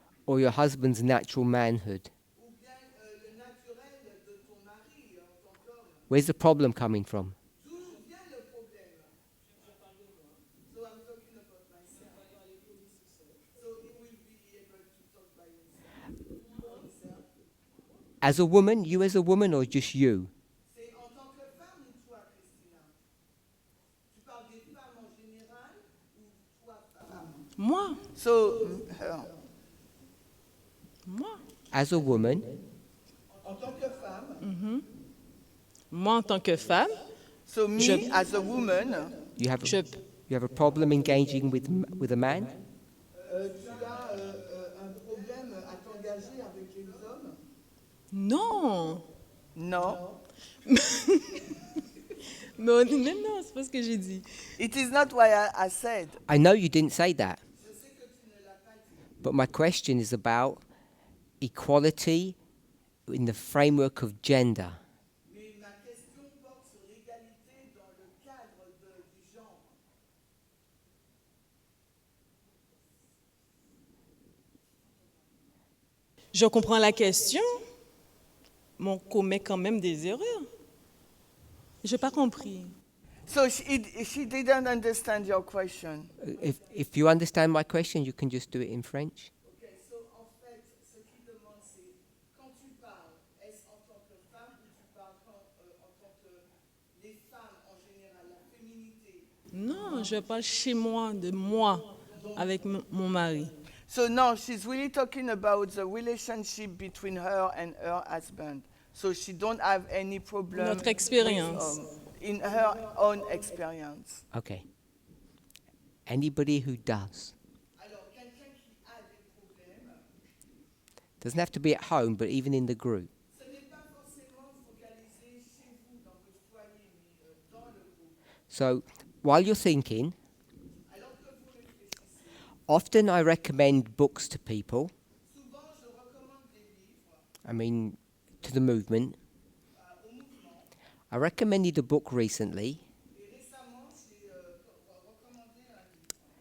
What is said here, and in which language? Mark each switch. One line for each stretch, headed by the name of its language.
English: Or your husband's natural manhood?
French: ou bien le naturel de ton mari en tant qu'homme?
English: Where's the problem coming from?
French: D'où vient le problème?
English: So I'm talking about myself. So he will be able to talk by himself. As a woman, you as a woman, or just you?
French: C'est en tant que femme ou toi, Christina? Tu parles des femmes en général ou toi, femme? Moi,
English: So, her.
French: moi.
English: As a woman,
French: En tant que femme. Moi, en tant que femme,
English: So me,
French: Je-
English: as a woman, you have
French: je,
English: a problem engaging with a man?
French: tu as un problème à t'engager avec les hommes? non. Non. Mais non, c'est pas ce que j'ai dit.
English: It is not what I said. I know you didn't say that. But my question is about equality in the framework of gender.
French: Mais ma question porte sur l'égalité dans le cadre du genre. Je comprends la question, mais on commet quand même des erreurs. J'ai pas compris.
English: So she didn't understand your question. If you understand my question, you can just do it in French. Okay, so
French: en fait, ce qu'il demande, c'est quand tu parles, est-ce en tant que femme ou tu parles en tant que les femmes en général, la féminité? Non, je parle chez moi, de moi, avec mon mari.
English: So no, she's really talking about the relationship between her and her husband. So she don't have any problem.
French: Notre expérience.
English: In her own experience. Okay. Anybody who does.
French: Alors, quelqu'un qui a des problèmes,
English: Doesn't have to be at home, but even in the group.
French: ce n'est pas forcément focalisé chez vous, dans votre foyer, mais dans le groupe.
English: So while you're thinking,
French: Alors que vous réfléchissez,
English: often I recommend books to people.
French: souvent je recommande des livres
English: I mean, to the movement.
French: au mouvement.
English: I recommended a book recently,
French: Et récemment, j'ai recommandé un livre.